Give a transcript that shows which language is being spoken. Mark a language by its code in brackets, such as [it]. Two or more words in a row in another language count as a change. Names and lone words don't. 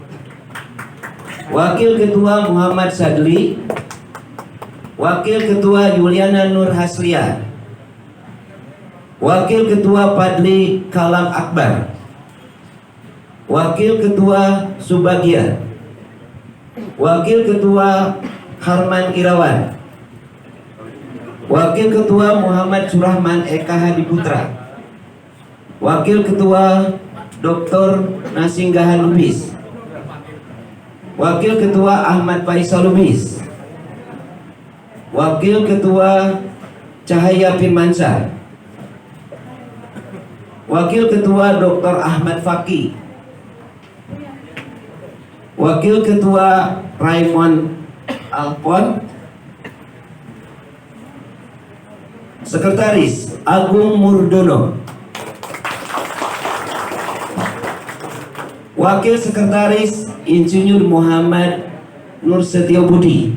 [id] Wakil Ketua Muhammad Sadli. Wakil Ketua Juliana Nur Haslia. Wakil Ketua Padli Kalam Akbar. Wakil Ketua Subagia. Wakil Ketua Harman Irawan. Wakil Ketua Muhammad Surahman Eka Hadi Putra. Wakil Ketua Dr. Nasinggahan Lubis. Wakil Ketua Ahmad Faisal Lubis. Wakil Ketua Cahaya Firmansyah. Wakil Ketua Dr. Ahmad Faki. Wakil Ketua Raymond Alpon. Sekretaris Agung Murdono. Wakil Sekretaris Insinyur Muhammad Nur Setio Budi.